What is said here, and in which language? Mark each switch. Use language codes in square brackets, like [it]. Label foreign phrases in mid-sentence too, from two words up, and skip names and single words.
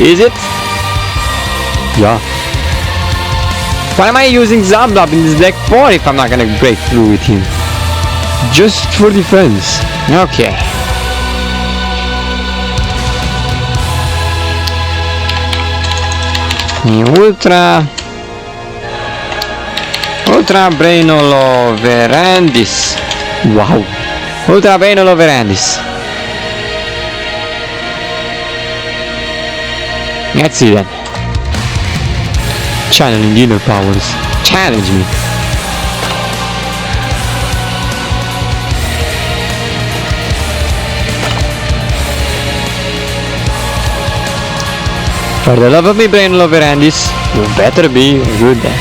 [en] Is it? Yeah. Why am I using Zablob in this deck for if I'm not gonna break through with him? Just for defense. Okay. Ultra Brainoloverandis. Wow. Ultra Brainoloverandis. Let's see then. Channeling inner powers. Challenge me. For the love of me, Brainoloverandis, you better be good then.